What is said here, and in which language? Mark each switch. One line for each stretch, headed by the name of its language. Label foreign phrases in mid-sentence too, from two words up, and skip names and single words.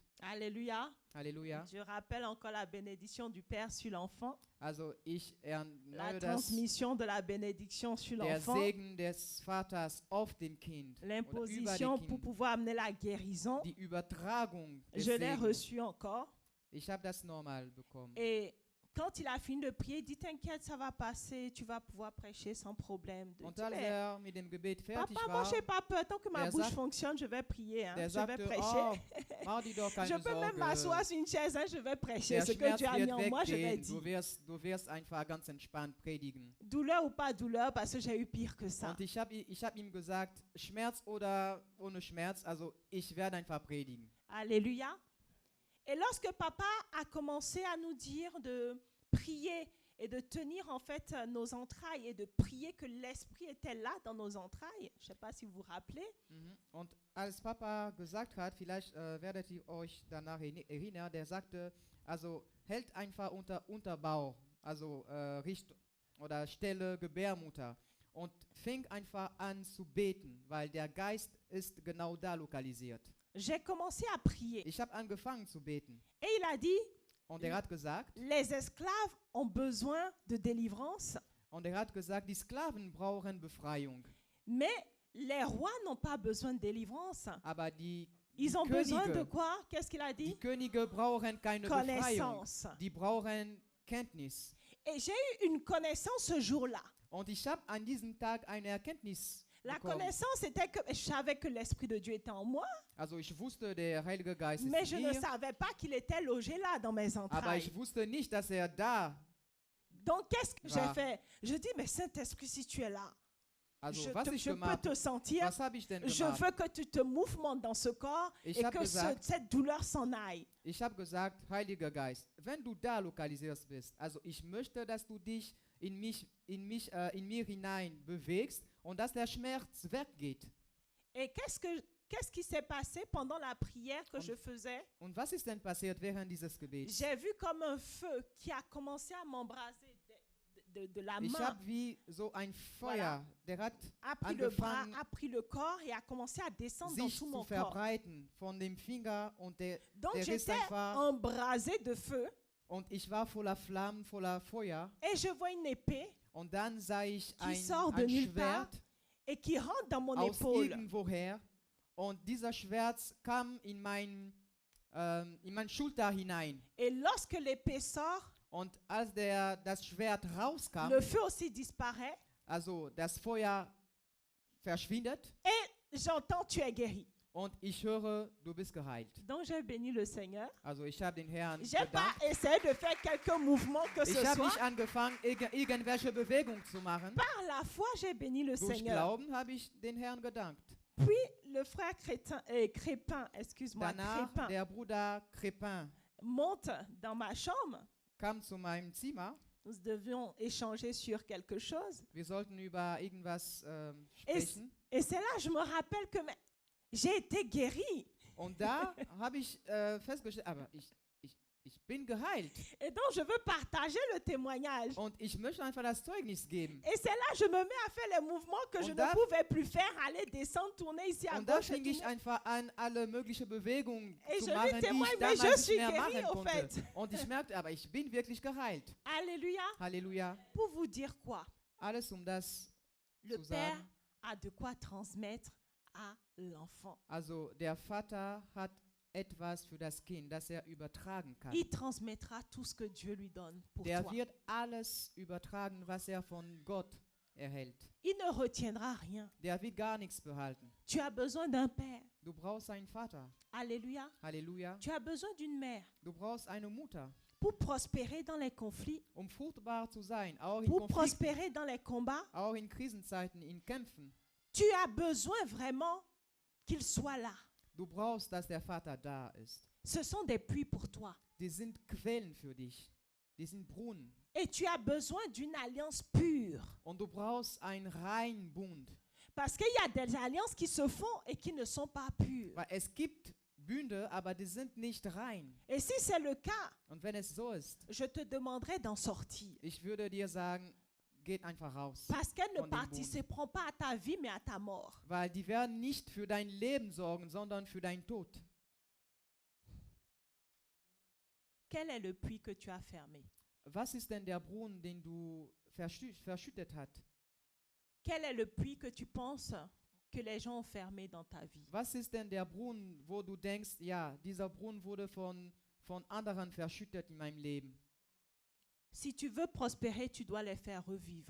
French: Alléluia.
German: Halleluja.
French: Je rappelle encore la bénédiction du Père sur l'enfant.
German: Also ich
French: La
German: erneuere das,
French: transmission de la bénédiction sur
German: der
French: l'enfant.
German: Segen des Vaters auf dem Kind. Oder über
French: L'imposition
German: dem
French: pour
German: Kind.
French: pouvoir amener la guérison.
German: Die Übertragung des
French: Je l'ai
German: Segens.
French: reçu encore.
German: Ich habe das normal bekommen.
French: Et quand il a fini de prier, il dit, t'inquiète, ça va passer, tu vas pouvoir prêcher sans problème. Je
German: Und
French: dis,
German: als
French: mais
German: mit dem Gebet fertig
French: papa, moi,
German: war,
French: je n'ai pas peur. Tant que ma
German: der
French: bouche
German: sagt-
French: fonctionne, je vais prier. Hein.
German: der
French: Je vais
German: sagte,
French: prêcher.
German: oh, mach dir doch
French: Je
German: keine
French: peux même
German: Sorge.
French: m'asseoir sur une chaise, hein, je vais prêcher.
German: Der
French: Ce que
German: Schmerz
French: Dieu a mis en
German: wird
French: moi, je vais
German: weggehen.
French: dire.
German: Du wirst einfach ganz entspannt predigen.
French: Douleur ou pas douleur, parce que j'ai eu pire que ça.
German: Und ich hab ihm gesagt, Schmerz oder ohne Schmerz, also ich werde einfach predigen.
French: Alléluia. Et lorsque papa a commencé à nous dire de prier et de tenir en fait nos entrailles et de prier que l'Esprit était là dans nos entrailles, je ne sais pas si vous vous rappelez,
German: Und als Papa gesagt hat, vielleicht werdet ihr euch danach erinnern, der sagte, also hält einfach unter Unterbauch, also oder Stelle Gebärmutter und fing einfach an zu beten, weil der Geist ist genau da lokalisiert.
French: j'ai commencé à prier.
German: Ich habe angefangen zu beten
French: Et il a dit,
German: und er hat gesagt,
French: les esclaves ont besoin de délivrance,
German: die Sklaven brauchen Befreiung,
French: mais les rois n'ont pas besoin de délivrance.
German: aber die
French: Ils ont besoin de
German: Könige,
French: quoi? Qu'est-ce qu'il a dit?
German: die Könige brauchen keine Befreiung,
French: Connaissance.
German: die brauchen Kenntnis.
French: Et j'ai eu une connaissance ce jour-là.
German: Und ich habe an diesem Tag eine Erkenntnis
French: La
German: bekommen.
French: connaissance était que je savais que l'Esprit de Dieu était en moi,
German: Also ich wusste, der Heilige Geist
French: mais
German: ist
French: je
German: in
French: ne
German: mir,
French: savais pas qu'il était logé là dans mes
German: aber
French: entrailles.
German: ich wusste nicht, dass er da.
French: Donc qu'est-ce que j'ai Va. fait? Je dis, mais Saint-Esprit, si tu es là,
German: Also was ich
French: je peux
German: gemacht,
French: te sentir.
German: was habe ich denn
French: Je
German: gemacht?
French: veux que tu te mouvementes dans ce corps
German: Ich
French: et
German: hab
French: que
German: gesagt-
French: cette douleur s'en aille.
German: Ich habe gesagt, Heiliger Geist, wenn du da lokalisiert bist, also ich möchte, dass du dich in mir hinein bewegst und dass der Schmerz weggeht.
French: Et qu'est-ce qui s'est passé pendant la prière que je faisais?
German: Und was ist denn passiert während dieses Gebets?
French: J'ai vu comme un feu qui a commencé à m'embraser de la
German: Ich
French: main,
German: habe wie so ein Feuer, der hat
French: a pris le bras,
German: angefangen,
French: a pris le corps et a commencé à descendre dans
German: sich
French: tout
German: zu
French: mon corps.
German: verbreiten von dem Finger und der
French: Donc
German: ist
French: j'étais
German: einfach,
French: embrasée de feu
German: und ich war voller Flammen, voller Feuer
French: et je vois une épée
German: und dann sah ich
French: sort de
German: ein
French: nulle part
German: Schwert
French: et qui rentre dans mon
German: aus
French: épaule.
German: irgendwoher und dieser Schwert kam in mein Schulter hinein
French: Et lorsque l'épée sort,
German: und als das Schwert rauskam,
French: le feu aussi disparaît
German: also das Feuer verschwindet
French: et j'entends tu es guéri.
German: und ich höre, du bist geheilt.
French: Donc j'ai béni le Seigneur.
German: Also ich habe den Herrn
French: J'ai pas
German: gedankt.
French: essayé de faire quelques mouvements que ce
German: Ich habe
French: soit.
German: nicht angefangen, irgendwelche Bewegung zu machen.
French: Par la foi, j'ai béni le
German: Durch
French: Seigneur.
German: Glauben habe ich den Herrn gedankt.
French: Puis le frère Crépin, excuse-moi,
German: Danach Crépin, der Bruder Crépin
French: monte dans ma chambre.
German: kam zu meinem Zimmer.
French: Nous devions échanger sur quelque chose.
German: Wir sollten über irgendwas sprechen.
French: Et c'est là que je me rappelle que j'ai été guérie.
German: Und da habe ich festgestellt, aber ich bin geheilt.
French: Et donc je veux partager le témoignage.
German: Und ich möchte einfach das Zeugnis geben.
French: Et c'est là que je me mets à faire les mouvements que je
German: Und da-
French: ne pouvais plus faire, aller, descendre, tourner ici à
German: Und da
French: gauche.
German: fing ich
French: tourner.
German: einfach an, alle möglichen Bewegungen
French: Et
German: zu
French: je lui
German: machen, die
French: témoigne,
German: ich
French: mais
German: damals
French: je
German: nicht
French: suis
German: mehr
French: guérie,
German: machen
French: au
German: konnte.
French: fait.
German: Und ich merkte, aber ich bin wirklich geheilt.
French: Alléluia.
German: Halleluja.
French: Pour vous dire quoi?
German: Alles das
French: Le
German: zu
French: Père
German: sagen.
French: a de quoi transmettre à l'enfant.
German: Also der Vater hat etwas für das Kind, das er übertragen kann.
French: Il transmettra tout ce que Dieu lui donne pour
German: Der
French: toi.
German: wird alles übertragen, was er von Gott erhält.
French: Il ne retiendra rien.
German: Der wird gar nichts behalten.
French: Tu as besoin d'un père.
German: Du brauchst einen Vater.
French: Alléluia.
German: Halleluja.
French: Tu as besoin d'une mère.
German: Du brauchst eine Mutter.
French: pour prospérer dans les conflits,
German: fruchtbar zu sein, auch in
French: pour
German: Konflikten,
French: prospérer dans les combats,
German: auch in Krisenzeiten, in Kämpfen.
French: tu as besoin vraiment qu'il soit là.
German: Du brauchst, dass der Vater da ist.
French: Ce sont des puits pour toi.
German: Die sind Quellen für dich. Die sind Brunnen.
French: Et tu as besoin d'une alliance pure.
German: Und du brauchst einen reinen Bund.
French: Parce qu'il y a des alliances qui se font et qui ne sont pas pures.
German: Weil es gibt Bünde, aber die sind nicht rein.
French: Et si c'est le cas,
German: Und wenn es so ist,
French: je te demanderai d'en sortir.
German: ich würde dir sagen, geht einfach raus.
French: Parce qu'elles ne
German: Von dem Boden.
French: participeront pas à ta vie, mais à ta mort.
German: Weil die werden nicht für dein Leben sorgen, sondern für deinen Tod.
French: Quel est le puits que tu as fermé?
German: Was ist denn der Brunnen, den du verschüttet hat?
French: Quel est le puits que tu penses que les gens ont fermé dans ta vie?
German: Was ist denn der Brunnen, wo du denkst, ja, dieser Brunnen wurde von anderen verschüttet in meinem Leben?
French: Si tu veux prospérer, tu dois les faire revivre.